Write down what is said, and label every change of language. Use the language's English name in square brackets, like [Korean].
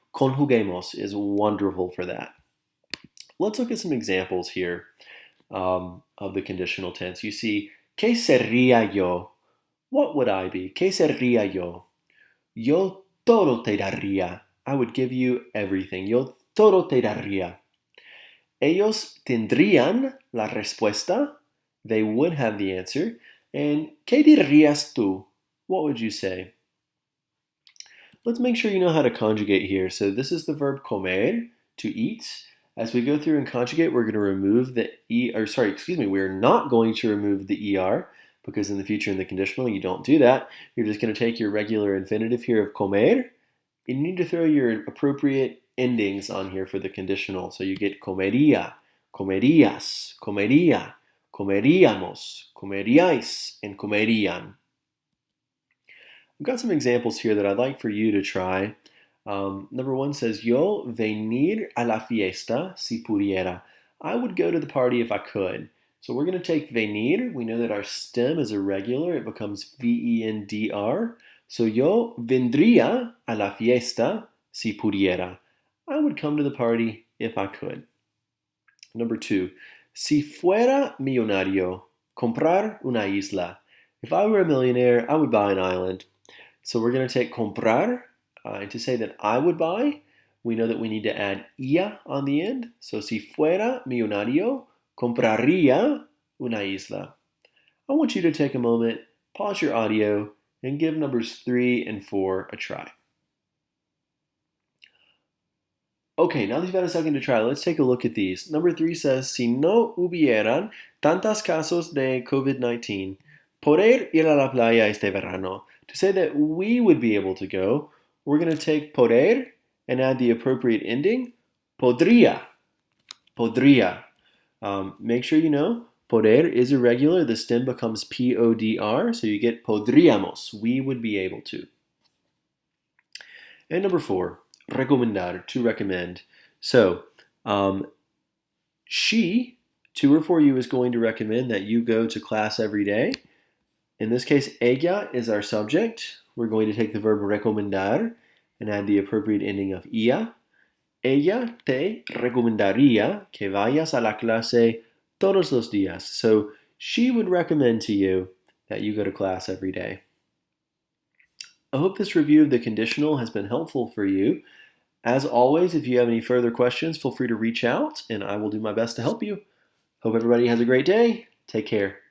[English] Conjuguemos is wonderful for that. Let's look at some examples here of the conditional tense. You see, [Spanish] ¿qué sería yo? [English] What would I be? [Spanish] ¿Qué sería yo? Yo todo te daría. [English] I would give you everything. [Spanish] Yo todo te daría. Ellos tendrían la respuesta. [English] They would have the answer. And [Spanish] ¿qué dirías tú? [English] What would you say? Let's make sure you know how to conjugate here. So this is the verb comer, to eat. As we go through and conjugate, we're going to remove the we're not going to remove the ER because in the future in the conditional you don't do that. You're just going to take your regular infinitive here of comer and you need to throw your appropriate endings on here for the conditional. So you get [Spanish] comería, comerías, comería, comeríamos, comeríais, and comerían. [English] I've got some examples here that I'd like for you to try. Number one says, [Spanish] Yo venir a la fiesta si pudiera. [English] I would go to the party if I could. So we're going to take venir. We know that our stem is irregular. It becomes vendr. So [Spanish] yo vendría a la fiesta si pudiera. [English] I would come to the party if I could. Number two, [Spanish] si fuera millonario, comprar una isla. [English] If I were a millionaire, I would buy an island. So we're going to take comprar, and to say that I would buy, we know that we need to add ia on the end. So [Spanish] si fuera millonario, compraría una isla. [English] I want you to take a moment, pause your audio, and give numbers 3 and 4 a try. Okay, now that you've had a second to try, let's take a look at these. Number 3 says, [Spanish] si no hubieran tantos casos de COVID-19, poder ir a la playa este verano. [English] To say that we would be able to go, we're going to take poder and add the appropriate ending, podría, podría. Make sure you know, poder is irregular. The stem becomes P-O-D-R, so you get podríamos, we would be able to. And number 4, recomendar, to recommend. So, she, Tour for you is going to recommend that you go to class every day. In this case, ella is our subject. We're going to take the verb recomendar and add the appropriate ending of ia. [Spanish] Ella te recomendaría que vayas a la clase todos los días. [English] So she would recommend to you that you go to class every day. I hope this review of the conditional has been helpful for you. As always, if you have any further questions, feel free to reach out and I will do my best to help you. Hope everybody has a great day. Take care.